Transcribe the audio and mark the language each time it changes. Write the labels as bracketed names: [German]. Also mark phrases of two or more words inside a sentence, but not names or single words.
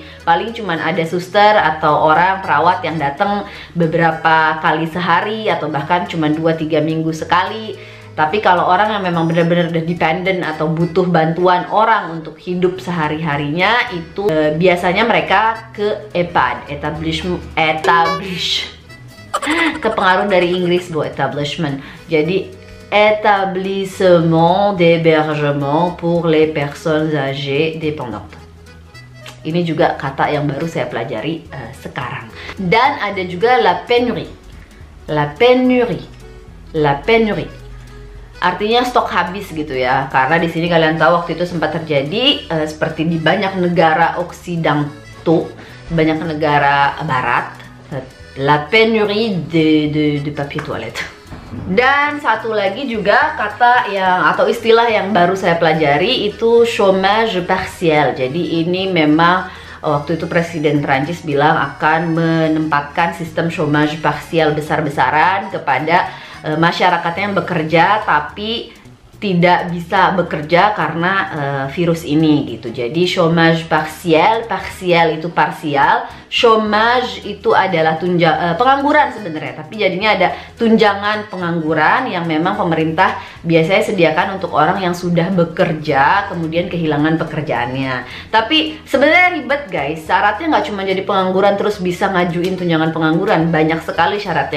[Indonesian] Paling cuman ada suster atau orang perawat yang datang beberapa kali sehari atau bahkan cuma 2-3 minggu sekali. Tapi kalau orang yang memang benar-benar udah dependent atau butuh bantuan orang untuk hidup sehari-harinya, itu biasanya mereka ke EPAD, kepengaruh dari Inggris bu, establishment. Jadi [French] établissement d'hébergement pour les personnes âgées dépendantes. [Indonesian] Ini juga kata yang baru saya pelajari sekarang. Dan ada juga [French] la pénurie. [Indonesian] Artinya stok habis gitu ya, karena di sini kalian tahu waktu itu sempat terjadi seperti di banyak negara Occidentaux, banyak negara Barat, [French] la pénurie de papier toilette. [Indonesian] Dan satu lagi juga kata yang atau istilah yang baru saya pelajari itu [French] chômage partiel. [Indonesian] Jadi ini memang waktu itu Presiden Prancis bilang akan menempatkan sistem [French] chômage partiel [Indonesian] besar-besaran kepada masyarakatnya yang bekerja tapi tidak bisa bekerja karena virus ini gitu. Jadi [French] chômage partiel [Indonesian] itu parsial, chômage itu adalah pengangguran sebenarnya, tapi jadinya ada tunjangan pengangguran yang memang pemerintah biasanya sediakan untuk orang yang sudah bekerja kemudian kehilangan pekerjaannya. Tapi sebenarnya ribet guys, syaratnya nggak cuma jadi pengangguran terus bisa ngajuin tunjangan pengangguran, banyak sekali syaratnya.